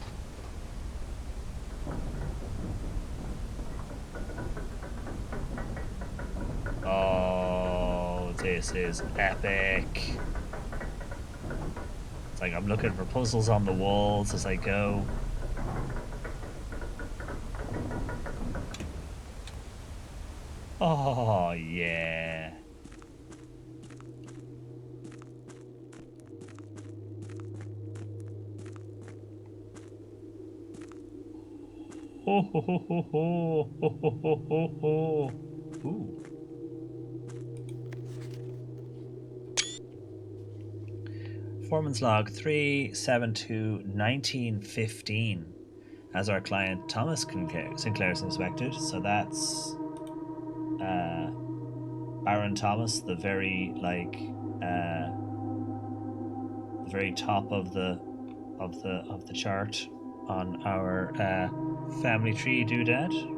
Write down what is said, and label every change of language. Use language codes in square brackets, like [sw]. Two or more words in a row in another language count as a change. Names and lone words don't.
[en] Oh, this is epic. It's like I'm looking for puzzles on the walls as I go. Oh, yeah. Ho ho ho ho ho ho ho ho ho ho. Ooh. Foreman's log 372-1915 as our client Thomas Sinclair is inspected. So that's Baron Thomas, the very the very top of the chart on our family tree doodad.